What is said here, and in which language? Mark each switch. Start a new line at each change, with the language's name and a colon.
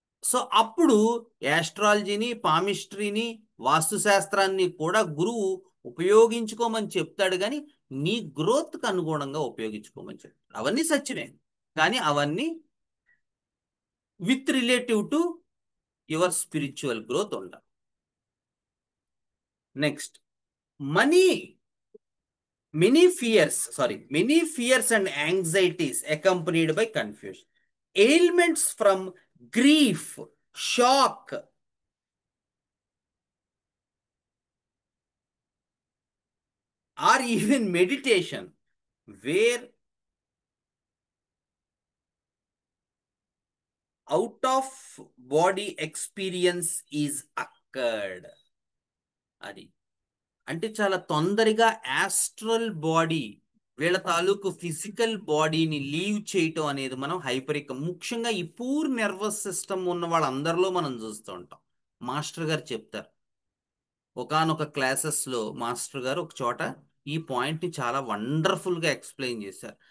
Telugu: So అప్పుడు యాస్ట్రాలజీని, పామిస్ట్రీని, వాస్తుశాస్త్రాన్ని కూడా గురువు ఉపయోగించుకోమని చెప్తాడు, కానీ నీ గ్రోత్కి అనుగుణంగా ఉపయోగించుకోమని చెప్తాడు. అవన్నీ సత్యమే, కానీ అవన్నీ
English: with relative to your spiritual growth
Telugu: ఉండాలి.
English: Next, many many fears and anxieties accompanied by confusion, ailments from grief, shock, or even meditation, where out of body experience is occurred.
Telugu: అది అంటే చాలా తొందరగా యాస్ట్రల్ బాడీ, వీళ్ళ తాలూకు physical బాడీని leave చేయటం అనేది మనం హైపరికం, ముఖ్యంగా ఈ పూర్ నర్వస్ సిస్టమ్ ఉన్న వాళ్ళందరిలో మనం చూస్తూ ఉంటాం. మాస్టర్ గారు చెప్తారు, ఒకానొక క్లాసెస్లో మాస్టర్ గారు ఒక చోట ఈ పాయింట్ని చాలా వండర్ఫుల్గా ఎక్స్ప్లెయిన్ చేశారు.